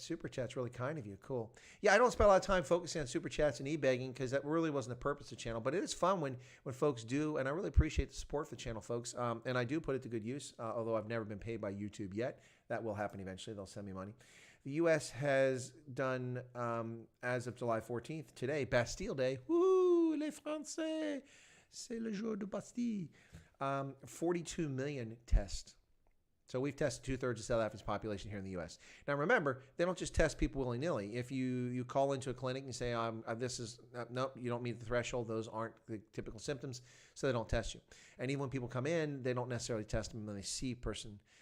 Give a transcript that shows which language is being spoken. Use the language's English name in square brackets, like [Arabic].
[English] Super chat's really kind of you. Cool. Yeah, I don't spend a lot of time focusing on super chats and e-begging because that really wasn't the purpose of the channel. But it is fun when folks do, and I really appreciate the support for the channel, folks. And I do put it to good use, although I've never been paid by YouTube yet. That will happen eventually. They'll send me money. The U.S. has done, as of July 14th, today, Bastille Day. [French] Woo, les Français, c'est le jour de Bastille. [English] 42 million tests. So we've tested 2/3 of South Africa's population here in the U.S. Now remember, they don't just test people willy-nilly. If you call into a clinic and say, nope, you don't meet the threshold, those aren't the typical symptoms, so they don't test you. And even when people come in, they don't necessarily test them when they see a person.